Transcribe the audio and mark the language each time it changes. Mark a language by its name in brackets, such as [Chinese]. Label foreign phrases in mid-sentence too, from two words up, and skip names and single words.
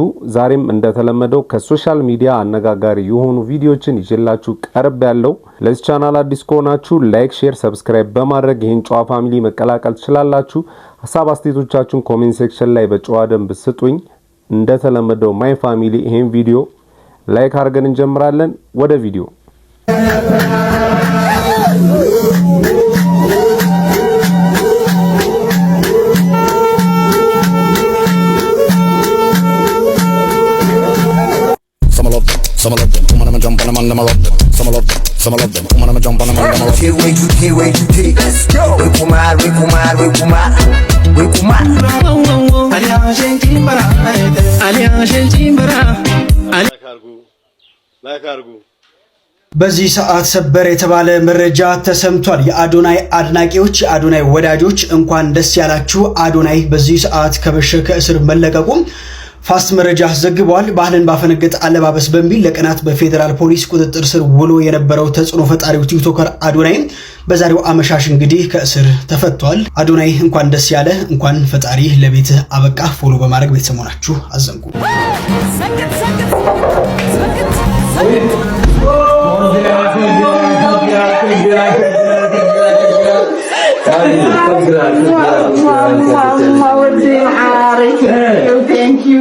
[Amharic] ዛሬም እንደተለመደው ከሶሻል ሚዲያ አነጋጋሪ የሆኑ ቪዲዮችን ይዤላችሁ ቀርብ ያለው። ለዚህ ቻናል አዲስ ከሆናችሁ [English] like, share, subscribe [Amharic] በማድረግ ይህን ጨዋ ፋሚሊ መቀላቀል ትችላላችሁ። ሐሳብ አስተያየቶቻችሁን [English] comment section [Amharic] ላይ በጨዋ ደንብ ስጡኝ። እንደተለመደው [English] my family [Amharic] ይሄን ቪዲዮ ላይክ አድርገን እንጀምራለን። ወደ ቪዲዮ [English] Some of them, I'm gonna jump on them and them rock them. Some of them, I'm gonna jump on them and them rock them. Let's go. We kumar. [Amharic] በዚህ ሰዓት ሰበር የተባለ መረጃ ተሰምቷል። የአዶናይ አድናቂዎች፣ የአዶናይ ወዳጆች እንኳን ደስ ያላችሁ። አዶናይ በዚህ ሰዓት ከበሸከ እስር መለቀቁ ፋስት መረጃ ዘግቧል። ባህልን ባፈነገጠ አለባበስ በሚል ለቀናት በፌደራል ፖሊስ ቁጥጥር ስር ውሎ የነበረው ተጽዕኖ ፈጣሪው ቲክቶከር አዶናይ በዛሬው አመሻሽ እንግዲህ ከእስር ተፈቷል። አዶናይ እንኳን ደስ ያለ፣ እንኳን ፈጣሪ ለቤት አበቃ። ፎሎ በማድረግ ቤተሰብ ሆናችሁ አዘንጉ። [English] Thank you.